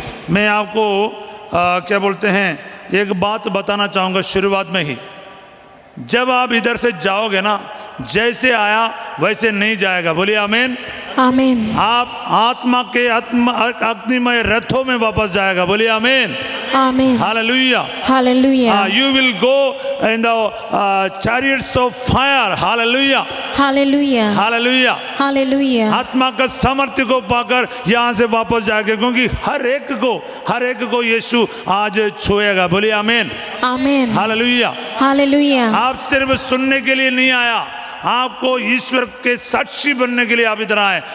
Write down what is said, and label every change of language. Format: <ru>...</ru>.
<hi>मैं आपको क्या बोलते हैं, एक बात बताना चाहूँगा शुरुआत में ही। जब आप इधर से जाओगे ना, जैसे आया वैसे नहीं जाएगा। बोलिए आमीन, आमीन। आप आत्मा के अग्निमय रथों में वापस जाएगा। बोलिए आमीन, आमीन। Hallelujah, hallelujah.</hi> <en>you will go in the chariots of fire.</en> <hi>Hallelujah, hallelujah, hallelujah, hallelujah. आत्मा का सामर्थ्य को पाकर यहाँ से वापस जाएगा, क्योंकि हर एक को यीशु आज छुएगा। बोलिए आमीन, आमीन। हालेलुया। हालेलुया। आप सिर्फ सुनने के लिए नहीं आया, आपको ईश्वर के साक्षी बनने के लिए आप इधर आए।</hi>